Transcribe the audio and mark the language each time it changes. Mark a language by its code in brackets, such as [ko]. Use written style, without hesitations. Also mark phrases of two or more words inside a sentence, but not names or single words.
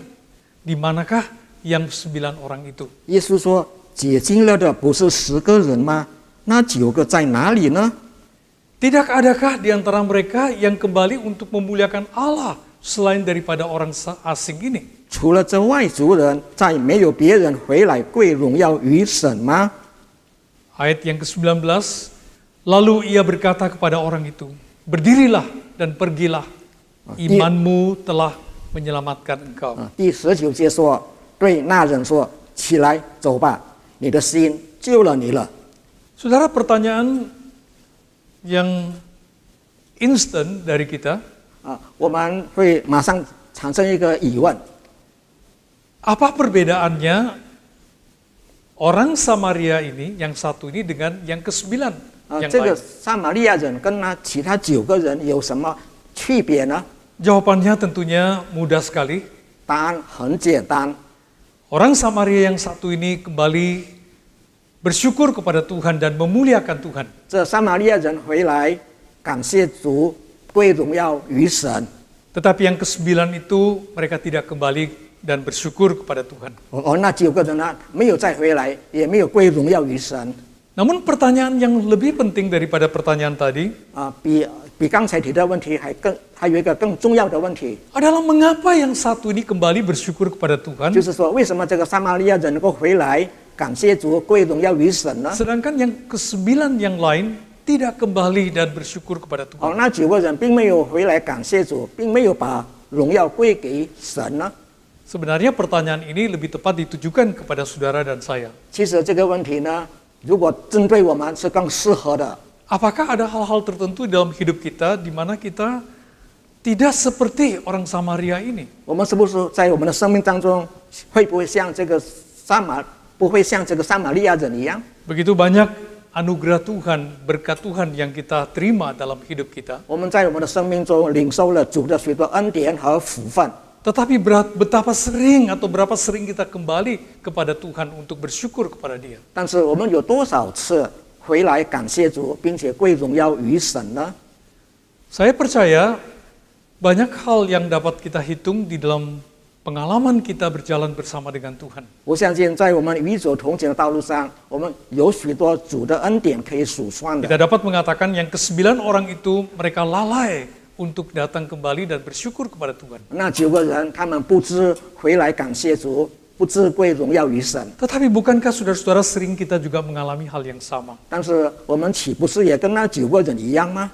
[id] Di manakah yang 9 orang itu? [zh] 耶稣说：“洁净了的不是10个人吗？那9个在哪里呢？” [id] Tidak adakah di antara mereka yang kembali untuk memuliakan Allah selain daripada orang asing ini? [zh] 除了这外族人，再没有别人回来归荣耀于神吗？ [id] Ayat yang ke-19, lalu ia berkata kepada orang itu, berdirilah dan pergilah, imanmu telah menyelamatkan engkau. [zh] 第19节说，对那人说：“起来，走吧，你的心救了你了。” [id] Saudara, pertanyaan yang instan dari kita, [zh] 我们会马上产生一个疑问： [id] apa perbedaannya orang Samaria ini, yang satu ini dengan yang ke-9 yang [zh] 这个 [id] lain? [zh] 撒玛利亚人跟那其他9个人有什么区别呢？ [id] Jawabannya tentunya mudah sekali. [zh] 答案很简单， [id] Orang Samaria yang satu ini kembali bersyukur kepada Tuhan dan memuliakan Tuhan. [zh] 这撒玛利亚人回来感谢主，归荣耀于神。 [id] Tetapi yang ke-9 itu mereka tidak kembali dan bersyukur kepada Tuhan. [zh] 而那9个人呢，没有再回来，也没有归荣耀于神。 [id] Namun pertanyaan yang lebih penting daripada pertanyaan tadi [zh] 比刚才提的问题还有一个更重要的问题， [id] adalah mengapa yang satu ini kembali bersyukur kepada Tuhan, [zh] 就是说为什么这个撒玛利亚人能够回来感谢主，归荣耀于神呢？ [id] sedangkan yang ke-9 yang lain tidak kembali dan bersyukur kepada Tuhan. [zh] 那9个人并没有回来感谢主，并没有把荣耀归给神呢？ [id] Sebenarnya pertanyaan ini lebih tepat ditujukan kepada saudara dan saya. [zh] 其实这个问题呢，如果针对我们是更适合的。 [id] Apakah ada hal-hal tertentu dalam hidup kita di mana kita tidak seperti orang Samaria ini? [zh] 我们是不是在我们的生命当中，会不会像这个撒玛利亚人一样？ [id] Begitu banyak anugerah Tuhan, berkat Tuhan yang kita terima dalam hidup kita. [zh] 我们在我们的生命中领受了主的许多恩典和福分。 [id] Tetapi betapa sering atau berapa sering kita kembali kepada Tuhan untuk bersyukur kepada Dia. [zh] 但是我们有多少次回来感谢主，并且归荣耀于神呢？ [id] Saya percaya banyak hal yang dapat kita hitung di dalam pengalaman kita berjalan bersama dengan Tuhan. [zh] 我相信在我们与主同行的道路上，我们有许多主的恩典可以数算的。 [id] Kita dapat mengatakan yang ke-9 orang itu mereka lalai untuk datang kembali dan bersyukur kepada Tuhan. [zh] 那9个人，他们不知回来感谢主，不知归荣耀于神。 [id] Tetapi bukankah saudara-saudara sering kita juga mengalami hal yang sama? [zh] 但是我们岂不是也跟那9个人一样吗？